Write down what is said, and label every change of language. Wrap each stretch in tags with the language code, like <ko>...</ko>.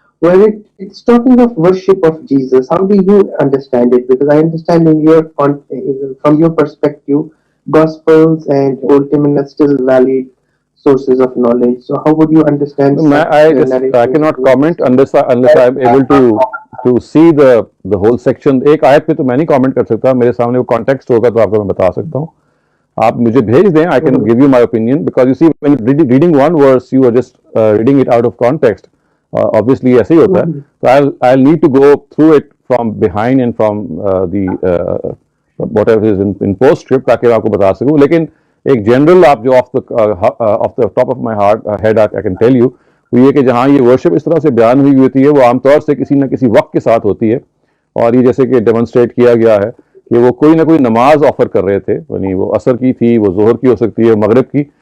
<en>Where it's talking of worship of Jesus. How do you understand it? Because I understand from your perspective, Gospels and Old Testament are still valid sources of knowledge. So how would you understand such I narratives? cannot comment unless I am able to see the whole section.</en> <hi>एक आयत पे तो मैं नहीं comment कर सकता, मेरे सामने वो context होगा तो आपको मैं बता सकता हूँ. आप मुझे भेज दें,</hi> <en>I can give you my opinion, because you see when reading one verse you are just reading it out of context.</en> <hi>Obviously ऐसे ही होता है.</hi> <en>So I'll need to go through it from behind and from the whatever is in postscript</en> <hi>ताकि मैं आपको बता सकूं. लेकिन एक जनरल आप जो</hi> <en>off the top of my head I can tell you,</en> <hi>वो ये कि जहाँ ये वर्शिप इस तरह से बयान हुई होती है वो आमतौर से किसी न किसी वक्त के साथ होती है. और ये जैसे कि डेमोन्स्ट्रेट किया गया है कि वो कोई ना कोई नमाज ऑफर कर रहे थे, यानी वो असर की थी, वो जोहर की हो सकती है, मगरिब की.</hi>